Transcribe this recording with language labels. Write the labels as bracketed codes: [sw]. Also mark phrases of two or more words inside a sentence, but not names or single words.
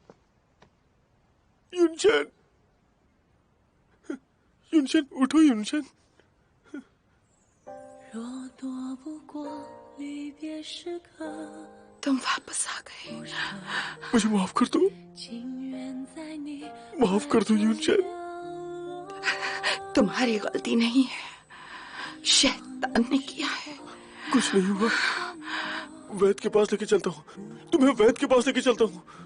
[hi] युनचन, युनचन, उठो युनचन। [zh] 若躲不过离别时刻， [hi] तुम वापस आ गए। मुझे माफ कर दो, माफ कर दो यूनचेन। तुम्हारी गलती नहीं है, शैतान ने किया है। कुछ नहीं हुआ, वैद के पास लेके चलता हूँ, तुम्हें वैद के पास लेके चलता हूँ।